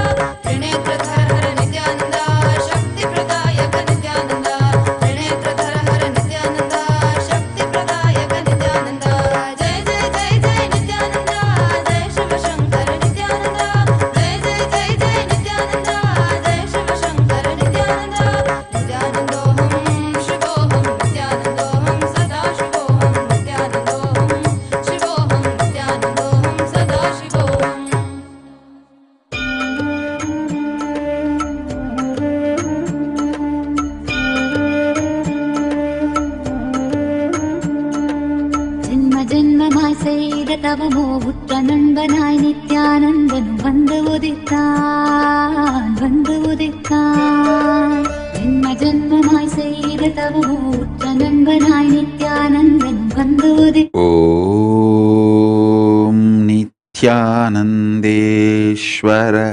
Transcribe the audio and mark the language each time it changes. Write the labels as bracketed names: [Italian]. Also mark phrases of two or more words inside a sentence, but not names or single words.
[Sanskrit] त्रिनेत्र धर नित्यानंदा, शक्ति प्रदायक नित्यानंदा, त्रिनेत्र धर नित्यानंदा, शक्ति प्रदायक नित्यानंदा। जय जय जय जय नित्यानंदा, जय शिव शंकर नित्यानंदा, जय जय जय जय नित्यानंदा, जय शिव शंकर नित्यानंदा। नित्यानंदोहम शिवोहम नित्यानंदोहम सदा शिवोहम नित्यानंदोहम शिवोहम नित्यानंदोहम सदा शिवोहम। [Tamil] ஜென்ம ஜென்மமாய் செய்த தவமோ உற்ற நண்பனாய் நித்யானந்தன் வந்து உதித்தான் வந்து உதித்தான். ஜென்ம ஜென்மமாய் செய்த தவமோ உற்ற நண்பனாய் நித்யானந்தன் வந்து [Sanskrit] ॐ नित्यानन्देश्वर